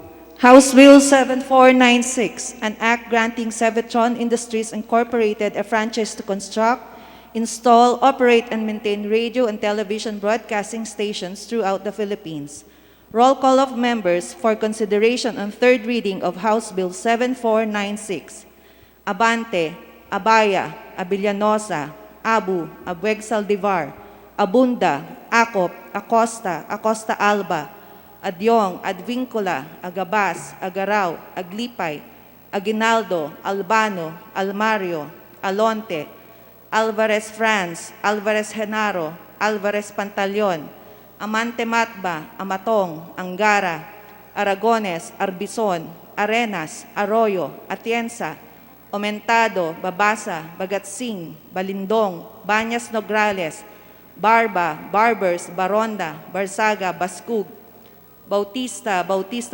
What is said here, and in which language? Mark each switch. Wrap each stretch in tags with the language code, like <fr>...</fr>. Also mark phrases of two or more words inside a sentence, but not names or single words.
<en>House Bill 7496, an act granting Sevitron Industries Incorporated a franchise to construct, install, operate, and maintain radio and television broadcasting stations throughout the Philippines. Roll call of members for consideration on third reading of House Bill 7496. Abante, Abaya, Abellanosa, Abu, Abueg Saldivar, Abunda, Acop, Acosta, Acosta Alba, Adyong, Advincula, Agabas, Agaraw, Aglipay, Aguinaldo, Albano, Almario, Alonte, Alvarez Franz, Alvarez Genaro, Alvarez Pantaleon, Amante Matba, Amatong, Angara, Aragones, Arbison, Arenas, Arroyo, Atienza, Omentado, Babasa, Bagatsing, Balindong, Banyas Nograles, Barba, Barbers, Baronda, Barsaga, Baskug, Bautista, Bautista</en>